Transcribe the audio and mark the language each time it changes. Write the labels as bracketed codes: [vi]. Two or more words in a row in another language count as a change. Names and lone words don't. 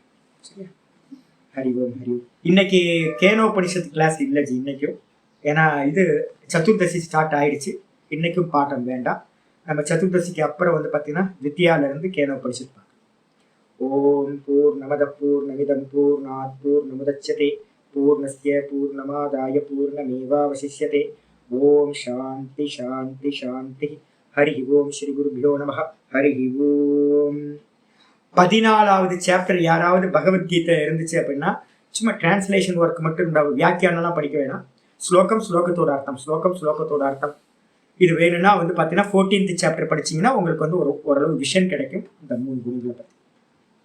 [sa] சரியா? हरि ॐ हरि ॐ. [ta] இன்னைக்கு கேனோபனிஷத்து கிளாஸ் இல்லை ஜி இன்னைக்கும். ஏன்னா இது சதுர்தசி ஸ்டார்ட் ஆயிடுச்சு. இன்னைக்கும் பாடம் வேண்டாம். நம்ம சதுர்தசிக்கு அப்புறம் வந்து பார்த்தீங்கன்னா வித்யால இருந்து கேனோபனிஷத் பார்க்கலாம். [sa] ॐ पूर्णमदः पूर्णमिदं पूर्णात् पूर्णमुदच्यते पूर्णस्य पूर्णमादाय पूर्णमेवावशिष्यते. ॐ शान्तिः शान्तिः शान्तिः। हरि ॐ। श्री गुरुभ्यो नमः. हरि ॐ. [ta] 14வது சாப்டர் யாராவது பகவத்கீதை இருந்துச்சு அப்படின்னா சும்மா [en] translation work [ta] மட்டும் இருந்தாலும், வியாக்கியானம்லாம் படிக்க வேணாம். ஸ்லோகம், ஸ்லோகத்தோட அர்த்தம், ஸ்லோகம், ஸ்லோகத்தோட அர்த்தம். இது வேணும்னா வந்து பார்த்தீங்கன்னா 14th சாப்டர் படிச்சீங்கன்னா உங்களுக்கு வந்து ஓரளவு விஷன் கிடைக்கும் இந்த 3 குணங்களை பற்றி பார்க்கலாம்.